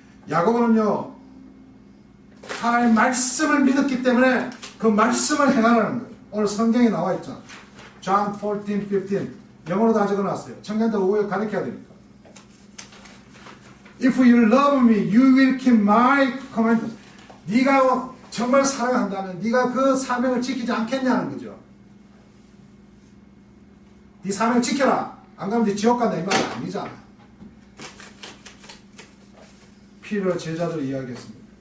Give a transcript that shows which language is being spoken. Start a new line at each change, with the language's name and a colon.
Korean: 야고보는요 하나님의 말씀을 믿었기 때문에 그 말씀을 행하라는 거예요. 오늘 성경에 나와 있잖아. John 14, 15 영어로도 다 적어놨어요. 청년들 오후에 가르쳐야 되니까.
English: If you love me, you will keep my commandments.
Korean: 네가 정말 사랑한다면 네가 그 사명을 지키지 않겠냐는 거죠. 네 사명을 지켜라. 안 가면 네 지옥 간다 이 말이 아니잖아. 피로 제자들이 이야기했습니다.